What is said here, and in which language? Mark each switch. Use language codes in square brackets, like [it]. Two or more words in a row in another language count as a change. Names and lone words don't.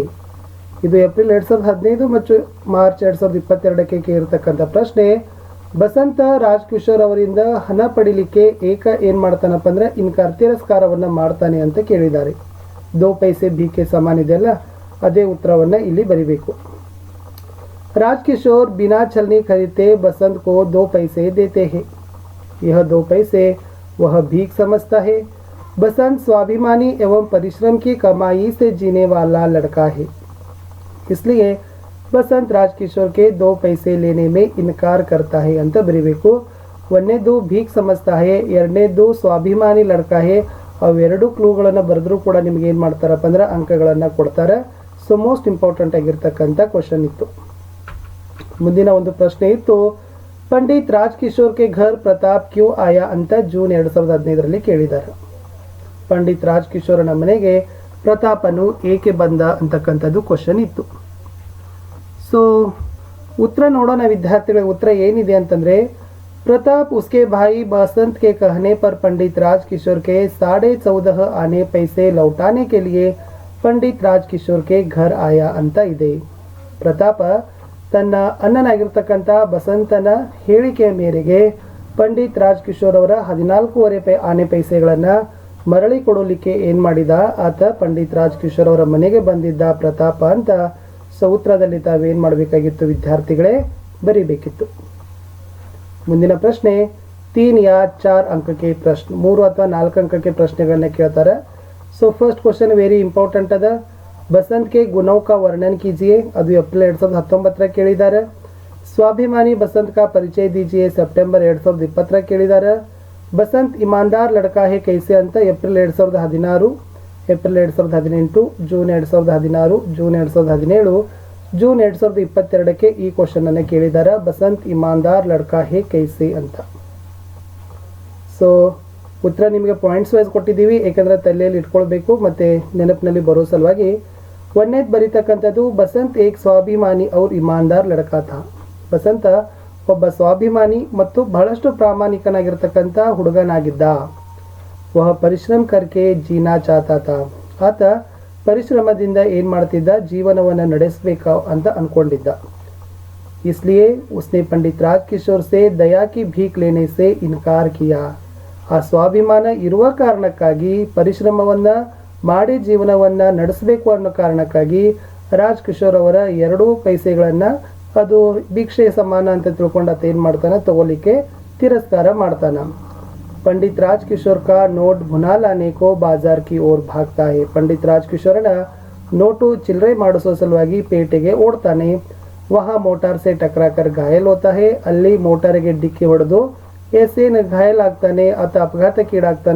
[kn] ಇದು ಏಪ್ರಿಲ್ 2015 ಮತ್ತು ಮಾರ್ಚ್ 2022ಕ್ಕೆ ಕೇಳಿರ್ತಕ್ಕಂಥ ಪ್ರಶ್ನೆ. ಬಸಂತ ರಾಜ್ ಕಿಶೋರ್ ಅವರಿಂದ ಹಣ ಪಡಿಲಿಕ್ಕೆ ಏನು ಮಾಡ್ತಾನಪ್ಪ ಅಂದರೆ ಇನ್ಕಾರ್ ತಿರಸ್ಕಾರವನ್ನು ಮಾಡ್ತಾನೆ ಅಂತ ಕೇಳಿದ್ದಾರೆ. 2 ಪೈಸೆ ಬಿಕೆ ಸಮಾನ ಇದೆಯಲ್ಲ, ಅದೇ ಉತ್ತರವನ್ನು ಇಲ್ಲಿ ಬರಿಬೇಕು. [hi] राज किशोर बिना छलनी खरीदते बसंत को 2 पैसे देते हैं. यह 2 पैसे वह भीख समझता है. बसंत स्वाभिमानी एवं परिश्रम की कमाई से जीने वाला लड़का है, इसलिए बसंत राज किशोर के 2 पैसे लेने में इनकार करता है [kn] ಅಂತ ಬರಿಬೇಕು. [hi] 1ನೇದು भीख समझता है, 2ನೇದು स्वाभिमानी लड़का है. [kn] ಅವೆರಡು ಕ್ಲೂಗಳನ್ನು ಬರೆದ್ರೂ ಕೂಡ ನಿಮ್ಗೆ ಏನು ಮಾಡ್ತಾರಪ್ಪ ಅಂದ್ರೆ ಅಂಕಗಳನ್ನು ಕೊಡ್ತಾರೆ. ಸೊ [en] most important [kn] ಆಗಿರ್ತಕ್ಕಂಥ ಕ್ವಶನ್ ಇತ್ತು. ಮುಂದಿನ ಒಂದು ಪ್ರಶ್ನೆ ಇತ್ತು, [hi] पंडित राज किशोर के घर प्रताप क्यों आया [kn] ಅಂತ ಜೂನ್ 2015ರಲ್ಲಿ ಕೇಳಿದ್ದಾರೆ. ಪಂಡಿತ್ ರಾಜ್ ಕಿಶೋರನ ಮನೆಗೆ ಪ್ರತಾಪನು ಏಕೆ ಬಂದ ಅಂತಕ್ಕಂಥದ್ದು ಕ್ವಶನ್ ಇತ್ತು. ಸೊ ಉತ್ತರ ನೋಡೋಣ ವಿದ್ಯಾರ್ಥಿಗಳ. ಉತ್ತರ ಏನಿದೆ ಅಂತಂದರೆ, [hi] प्रताप उसके भाई बसंत के कहने पर पंडित राज किशोर के 14.5 आने पैसे लौटाने के लिए पंडित राज किशोर के घर आया [kn] ಅಂತ ಇದೆ. ಪ್ರತಾಪ ತನ್ನ ಅಣ್ಣನಾಗಿರ್ತಕ್ಕಂಥ ಬಸಂತನ ಹೇಳಿಕೆಯ ಮೇರೆಗೆ ಪಂಡಿತ್ ರಾಜ್ ಕಿಶೋರ್ ಅವರ 14.5 ಆನೆ ಪೈಸೆಗಳನ್ನು ಮರಳಿ ಕೊಡಲಿಕ್ಕೆ ಏನು ಮಾಡಿದ, ಆತ ಪಂಡಿತ್ ರಾಜ್ ಕಿಶೋರ್ ಅವರ ಮನೆಗೆ ಬಂದಿದ್ದ ಪ್ರತಾಪ ಅಂತ ಸೂತ್ರದಲ್ಲಿ ತಾವೇನು ಮಾಡಬೇಕಾಗಿತ್ತು ವಿದ್ಯಾರ್ಥಿಗಳೇ? ಬರೀಬೇಕಿತ್ತು. ಮುಂದಿನ ಪ್ರಶ್ನೆ 3 या 4 ಅಂಕಕ್ಕೆ ಪ್ರಶ್ನೆ, 3 ಅಥವಾ 4 ಅಂಕಕ್ಕೆ ಪ್ರಶ್ನೆಗಳನ್ನ ಕೇಳ್ತಾರೆ. ಸೊ [en] first question very important [kn] ಅದ. [hi] बसंत के गुणों का वर्णन कीजिए. [kn] ಅದು ಏಪ್ರಿಲ್ 2019 ಕೇಳಿದ್ದಾರೆ. [hi] स्वाभिमानी बसंत का परिचय दीजिए. [kn] ಸೆಪ್ಟೆಂಬರ್ 2020 ಕೇಳಿದ್ದಾರೆ. [hi] बसंत ईमानदार लड़का है कैसे [kn] ಅಂತ ಏಪ್ರಿಲ್ 2016, ಏಪ್ರಿಲ್ 2018, ಜೂನ್ 2016, ಜೂನ್ 2017, ಜೂನ್ 2022ಕ್ಕೆ ಈ ಕ್ವಶನ್ ಅನ್ನು ಕೇಳಿದ್ದಾರೆ. [hi] बसंत ईमानदार लड़का है कैसे ಅಂತ. [kn] ಸೊ ಉತ್ತರ ನಿಮಗೆ [en] points wise [kn] ಕೊಟ್ಟಿದ್ದೀವಿ, ಏಕೆಂದರೆ ತಲೆಯಲ್ಲಿ ಇಟ್ಕೊಳ್ಬೇಕು ಮತ್ತು ನೆನಪಿನಲ್ಲಿ ಬರೋ ಸಲುವಾಗಿ. 1ನೇದು ಬರೀತಕ್ಕಂಥದ್ದು, [hi] बसंत एक स्वाभिमानी और ईमानदार लड़का था. [kn] ಬಸಂತ ಒಬ್ಬ ಸ್ವಾಭಿಮಾನಿ ಮತ್ತು ಬಹಳಷ್ಟು ಪ್ರಾಮಾಣಿಕನಾಗಿರ್ತಕ್ಕಂಥ ಹುಡುಗನಾಗಿದ್ದ. [hi] वह परिश्रम करके जीना चाहता था. [kn] ಆತ ಪರಿಶ್ರಮದಿಂದ ಏನು ಮಾಡ್ತಿದ್ದ, ಜೀವನವನ್ನು ನಡೆಸಬೇಕು ಅಂತ ಅಂದ್ಕೊಂಡಿದ್ದ. [hi] इसलिए उसने पंडित राज किशोर से दया की भीख लेने से इनकार किया. [kn] ಆ ಸ್ವಾಭಿಮಾನ ಇರುವ ಕಾರಣಕ್ಕಾಗಿ, ಪರಿಶ್ರಮವನ್ನು ಮಾಡಿ ಜೀವನವನ್ನು ನಡೆಸಬೇಕು ಅನ್ನೋ ಕಾರಣಕ್ಕಾಗಿ ರಾಜ್ ಕಿಶೋರ್ ಅವರ 2 ಪೈಸೆಗಳನ್ನು ಅದು ಭಿಕ್ಷೆ ಸಮಾನ ಅಂತ ತಿಳ್ಕೊಂಡು ಆತ ಏನು ಮಾಡ್ತಾನೆ, ತಗೋಲಿಕ್ಕೆ ತಿರಸ್ಕಾರ ಮಾಡ್ತಾನೆ. [hi] पंडित राजकिशोर का नोट भुना लाने को बाजार की ओर भागता है. [kn] पंडित राजकिशोरನ ನೋಟು ಚಿಲ್ಲರೆ ಮಾಡಿಸೋ ಸಲುವಾಗಿ ಪೇಟೆಗೆ ಓಡ್ತಾನೆ. [hi] वहाँ मोटर से टकराकर घायल होता है. [kn] ಅಲ್ಲಿ ಮೋಟಾರಿಗೆ ಡಿಕ್ಕಿ ಹೊಡೆದು [hi] ऐसे घायल [kn] ಆಗ್ತಾನೆ ಅಥವಾ ಅಪಘಾತಕ್ಕೀಡಾಗ್ತಾನೆ.